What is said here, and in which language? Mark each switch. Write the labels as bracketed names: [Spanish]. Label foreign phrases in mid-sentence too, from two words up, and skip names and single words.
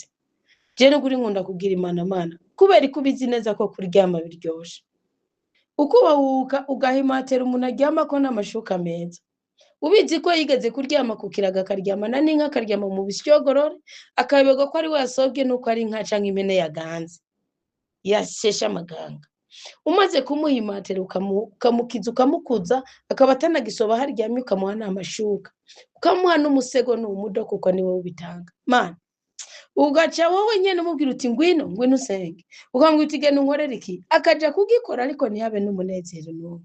[Rundi] Je no kuri nkunda kugira Imana, kubera ikubizi neza ko kuryama biryoshe. Ukubahuka ugahimatera umuntu aryama ko n'amashuka meza, ubizi ko yigeze kuryama ku kiraga, akaryamana n'inka, akaryama mu bisyogorore, akabego ko ari we yasobwe nuko ari inka canke impene yaganze yashesha amaganga. Umaze kumuhimatera ukamukiza, ukamukuza, akaba atanagisoba haryamye, ukamuha n'amashuka, ukamuha n'umusego n'umudo, kuko ni wowe ubitanga. Mana, ugaca wowe nyene umubwira uti ngwino usenge, ukambwira uti genda unkorere iki, akaja kugikora, ariko ntihabe n'umunezero n'ubwo.